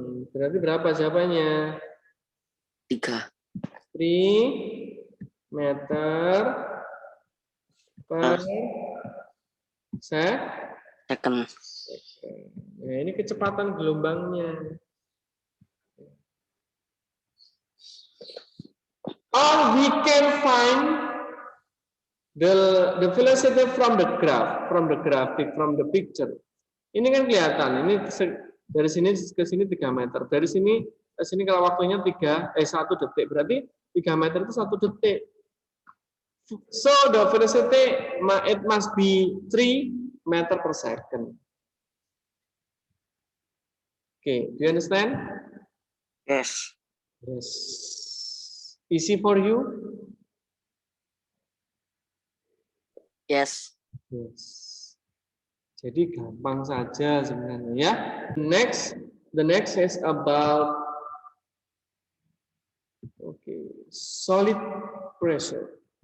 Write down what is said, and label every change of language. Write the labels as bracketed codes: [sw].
[id] Berarti berapa jawabannya? 3. 3 meter per [en] second. [id] Nah, ini kecepatan gelombangnya. [en] Or we can find the velocity from the graph, from the graphic, from the picture. [id] Ini kan kelihatan. Ini dari sini ke sini 3 meter. Dari sini ke sini kalau waktunya 1 detik. Berarti 3 meter itu 1 detik. [en] So the velocity it must be 3 meter per second. Okay, do you understand? Yes. Yes. Easy for you? Yes. Yes. [id] Jadi gampang saja sebenarnya ya. [en] The next is about solid pressure.